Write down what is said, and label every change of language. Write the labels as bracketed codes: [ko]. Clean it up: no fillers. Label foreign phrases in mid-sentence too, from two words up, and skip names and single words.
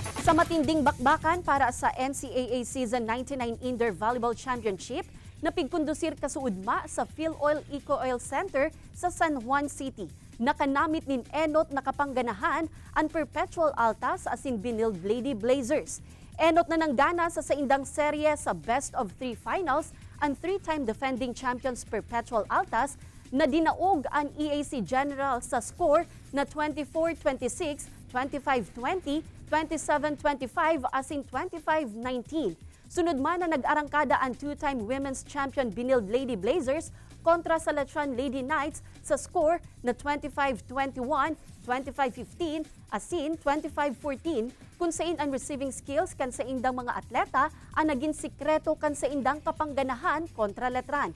[bik] Sa matinding bakbakan para sa NCAA Season 99 Indoor Volleyball Championship, napigkondusir kasuudma sa PhilOil Eco-Oil Center sa San Juan City. Nakanamit nin enot na kapangganahan ang Perpetual Altas asin Binild Lady Blazers. Enot na nanggana sa saindang serye sa Best of 3 Finals ang 3-time [en] defending champions [bik] Perpetual Altas na dinaog ang EAC General sa score na 24-26, 25-20, 27-25 asin 25-19. Sunod man na nag-arangkada ang 2-time [en] women's champion [bik] Binild Lady Blazers kontra sa Letran Lady Knights sa score na 25-21, 25-15 asin 25-14 kung saan ang [en] receiving skills [bik] kan sa indang mga atleta ang naging sikreto kan sa indang kapangganahan kontra Letran.